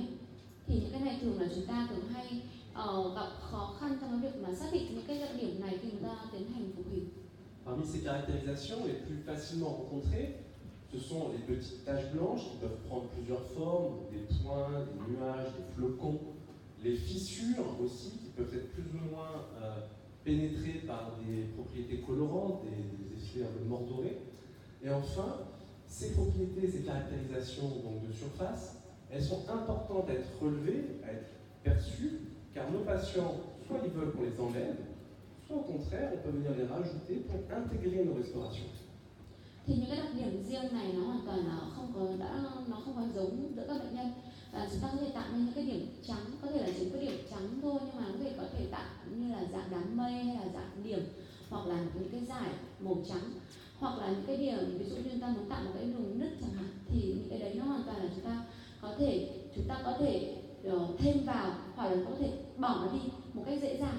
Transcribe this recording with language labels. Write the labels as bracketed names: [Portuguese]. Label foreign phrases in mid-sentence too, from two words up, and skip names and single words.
[Vietnamese] Thì những cái này thường là chúng ta thường hay gặp khó khăn trong cái việc mà xác định những cái đặc điểm này khi chúng ta tiến hành phục hình. [French] Parmi ces caractérisations les plus facilement rencontrées, ce sont les petites taches blanches qui peuvent prendre plusieurs formes, des points, des nuages, des flocons, les fissures aussi qui peuvent être plus ou moins pénétrées par des propriétés colorantes, des effets un peu mordorés. Et enfin, ces propriétés, ces caractérisations donc de surface, elles sont importantes à être relevées, à être perçues, car nos patients, soit ils veulent qu'on les enlève, soit au contraire, on peut venir les rajouter pour intégrer nos restaurations. [Vietnamese] Thì những cái đặc điểm riêng này nó hoàn toàn là không có giống giữa các bệnh nhân. Chúng ta có thể tạo nên những cái điểm trắng, có thể là chỉ có điểm trắng thôi, nhưng mà có thể tạo như là dạng đám mây hay là dạng điểm, hoặc là những cái dải màu trắng, hoặc là những cái điểm ví dụ như chúng ta muốn tạo một cái đường nứt chẳng hạn, thì những cái đấy nó hoàn toàn là chúng ta có thể thêm vào, hoặc là có thể bỏ nó đi một cách dễ dàng.